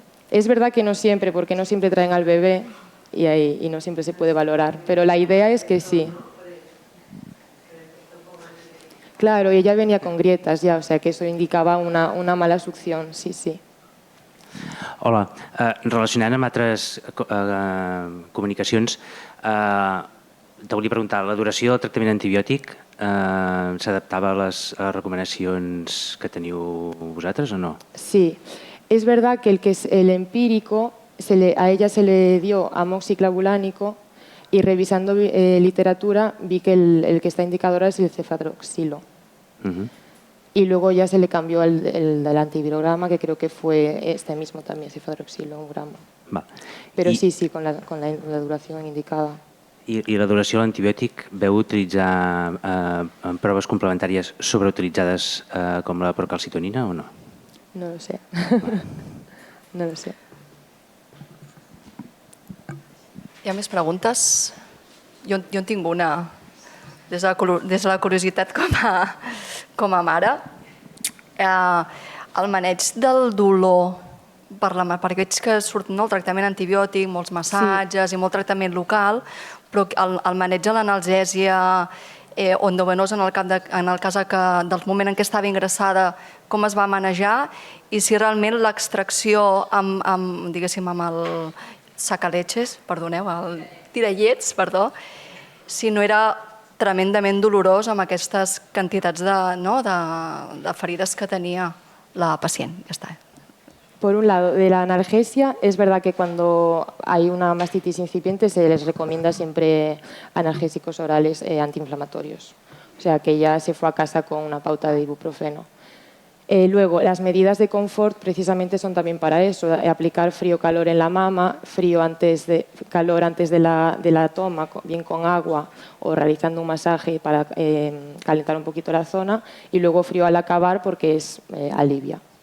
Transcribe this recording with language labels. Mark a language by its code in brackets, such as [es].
[es] Es verdad que no siempre, porque no siempre traen al bebé y no siempre se puede valorar, pero la idea es que sí. Claro, y ella venía con grietas ya, o sea que eso indicava una mala succión, sí, sí. [ca] Hola, relacionant amb altres comunicacions, te volia preguntar, la duració del tractament antibiòtic s'adaptava a les recomanacions que teniu vosaltres o no? [es] Sí, es verdad que el empírico, a ella se le dio amoxiclavulánico y revisando literatura vi que el que está indicado ahora es el cefadroxilo. Y luego ya se le cambió el del antivirograma, que creo que fue este mismo también, cefadroxilo, un gramo. Va. Pero sí, con la duración indicada. [ca] I la duració de l'antibiòtic veu utilitzar proves complementàries sobreutilitzades com la procalcitonina o no? [es] No lo sé. No lo sé. [ca] Hi ha més preguntes? Jo en tinc una, des de la curiositat com a mare. El maneig del dolor, perquè veig que surt el tractament antibiòtic, molts massatges i molt tractament local, però el maneig de l'analgèsia endovenosa en el cas del moment en què estava ingressada, com es va manejar i si realment l'extracció amb el sacaleches, perdoneu, el tirallets, perdó, si no era tremendament dolorós amb aquestes quantitats de ferides que tenia la pacient. Ja està. [es] Por un lado, de la analgesia, es verdad que cuando hay una mastitis incipiente se les recomienda siempre analgésicos orales antiinflamatorios. O sea, que ya se fue a casa con una pauta de ibuprofeno. Luego, las medidas de confort precisamente son también para eso, aplicar frío-calor en la mama, calor antes de la toma, bien con agua o realizando un masaje para calentar un poquito la zona y luego frío al acabar porque alivia.